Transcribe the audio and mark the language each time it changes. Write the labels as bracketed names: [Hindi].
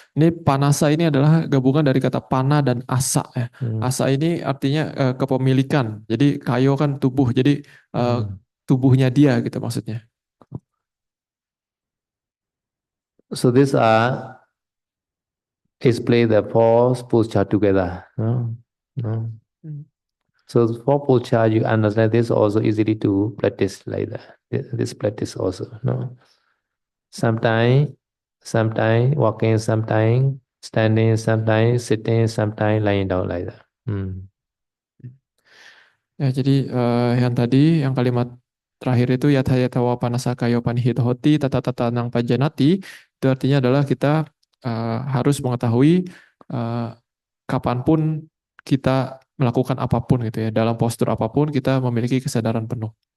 [Indonesian] Ini panasa ini adalah gabungan dari kata pana dan asa ya. Asa ini artinya kepemilikan. Jadi kayo kan tubuh. Jadi tubuhnya dia gitu maksudnya. [English] So these are explain the four posture together. No? No. So for posture, you understand this also easily to practice like that. This practice also. No. Sometime walking, sometime standing, sometime sitting, sometime lying down like that. [Indonesian] Ya, jadi yang tadi, yang kalimat terakhir itu [Pali] yata-yata wa panasa kayo panihito hoti tata tata nang pajanati, [Indonesian] itu artinya adalah kita harus mengetahui eh, kapanpun kita melakukan apapun gitu ya, dalam postur apapun kita memiliki kesadaran penuh.